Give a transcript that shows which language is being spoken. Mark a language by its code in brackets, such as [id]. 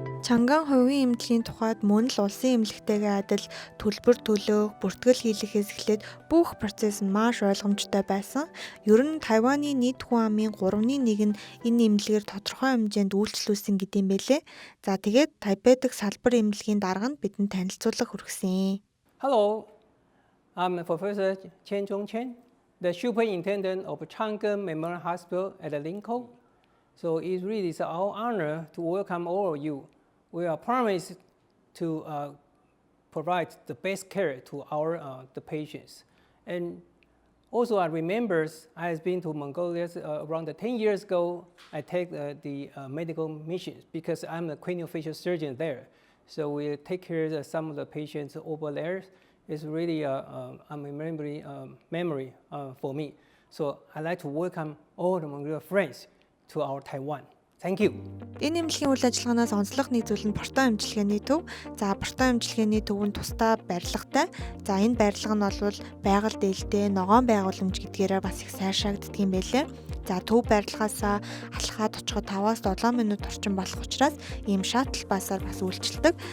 [mn] Чанган хувийн эмнэлгийн тухайд мөн л улсын эмнэлэгтэйгээ адил төлбөр төлөх, бүртгэл хийлгэхээс эхлээд бүх процесс нь маш ойлгомжтой байсан. Ер нь Тайваны нийт хүн амын 1/3 нь энэ эмнэлгээр тодорхой хэмжээнд үйлчлүүлсэн гэдэм байлээ. За тэгээд Тайпей дахь салбар эмнэлгийн дарга нь бидэнд танилцуулга хүргэсэн. [en] Hello, I'm Professor Chen Zhongchen, the Superintendent of Chang'an Memorial Hospital at Linkou. So it really is our honor to welcome all of you. We are promised to provide the best care to our the patients. And also I remember I have been to Mongolia around 10 years ago. I take the medical missions because I'm a craniofacial surgeon there. So we take care of some of the patients over there. It's really a memory for me. So I'd like to welcome all the Mongolian friends to our Taiwan. Thank you. [mn] Энэ эмнэлгийн үйл ажиллагаанаас онцлог нэг зүйл нь Порто эмчилгээний төв. За Порто эмчилгээний төв нь тусдаа барилгатай. За энэ барилга нь бол байгаль дээлтэй ногоон байгууламж гэдгээрээ бас их сайшаагддаг юм байлээ. За төв барилгаасаа алхаад очиход 5-7 минут орчим болох учраас ийм шаттл басаар бас үйлчилдэг.